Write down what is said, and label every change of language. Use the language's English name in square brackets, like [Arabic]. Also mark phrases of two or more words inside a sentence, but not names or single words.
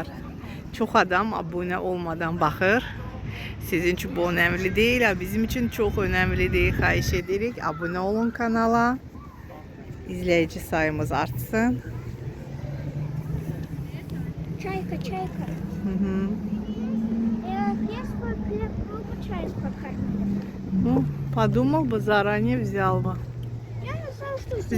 [Azerbaijani] Çok adam abone olmadan baxır. [Turkish] Sizin için bu önemli değil, bizim için çok önemlidir. [Azerbaijani] Xahiş edirik, abone olun kanala. [Turkish] İzleyici sayımız artsın. [Russian] Чайка, чайка. Я свой пробу чай покормила. Ну, подумал бы, заранее взял бы. Я не знаю, что здесь.